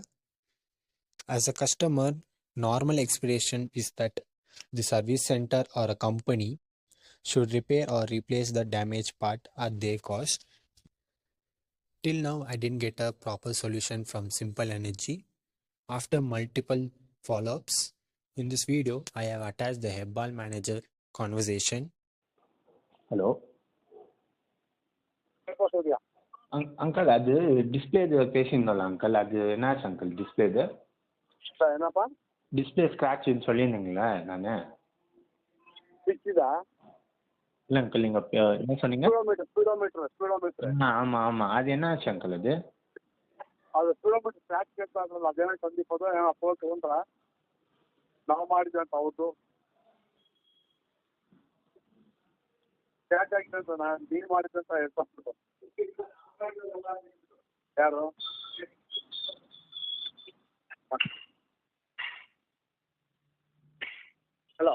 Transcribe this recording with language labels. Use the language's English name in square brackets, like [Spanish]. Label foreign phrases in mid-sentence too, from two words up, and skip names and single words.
[English] As a customer, normal expectation is that the service center or a company should repair or replace the damaged part at their cost. Till now, I didn't get a proper solution from Simple Energy. After multiple follow-ups, in this video, I have attached the Hebbal manager conversation. [Kannada] ಹಲೋ ಅಂಕಲ್ ಅದು ಡಿಸ್ಪ್ಲೇದು [Tamil] பேசியிருந்தோம்ல அங்கிள் அது என்னாச்சு அங்கிள் டிஸ்பிளேது என்னப்பா டிஸ்பிளே ஸ்க்ராட்ச்னு சொல்லியிருந்தீங்களே நான் சிக்ஸா இல்லை அங்கிள் நீங்கள் என்ன சொன்னீங்க ஸ்பீடோமீட்டர் ஆமாம் ஆமாம் அது என்னாச்சு அங்கிள் அது [Kannada] ಅದು [English] speedometer scratch [Kannada] ಕೇಳ್ತಾ ಇದ್ರಲ್ಲ ಅದೇನೋ ಸಂದೀಪ್ ಅದು ಏನೋ ಫೋನ್ ತೊಗೊಂಡ್ರ ನಾವು ಮಾಡಿದ್ವಿ ಅಂತ ಹೌದು ಸ್ಕ್ರಾಚ್ ಆಗಿದೆ ಅಂತ ನಾನು ನೀನು ಮಾಡಿದ್ದೆ ಅಂತ ಹೇಳ್ಕೊಂಡು ಯಾರು ಹಲೋ